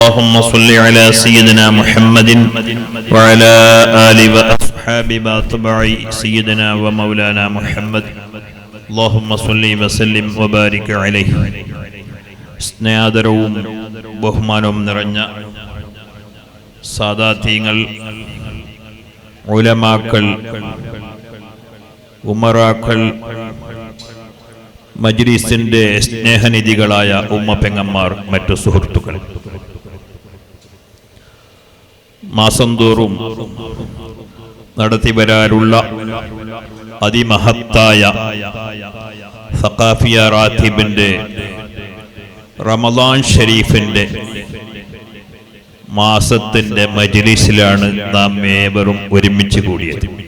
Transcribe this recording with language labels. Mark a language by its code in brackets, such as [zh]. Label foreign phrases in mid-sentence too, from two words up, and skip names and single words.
[ar] اللهم صل على سيدنا محمد وعلى آل وأصحاب واتباع سيدنا ومولانا محمد اللهم صل وسلم وبارك عليه. [ml] സ്നേഹാദരവും ബഹുമാനവും നിറഞ്ഞ സാദാത്യങ്ങൾ, ഉലമാക്കൾ, ഉമറാക്കൾ, മജ്ലിസിന്റെ സ്നേഹനിധികളായ ഉമ്മപ്പെങ്ങന്മാർ, മറ്റു സുഹൃത്തുക്കൾ, മാസം തോറും നടത്തിവരാറുള്ള അതിമഹത്തായ സഖാഫിയ റാത്തിബിന്റെ റമദാൻ ഷരീഫിന്റെ മാസത്തിന്റെ മജ്ലിസിലാണ് നാം ഏവരും ഒരുമിച്ച് കൂടിയത്.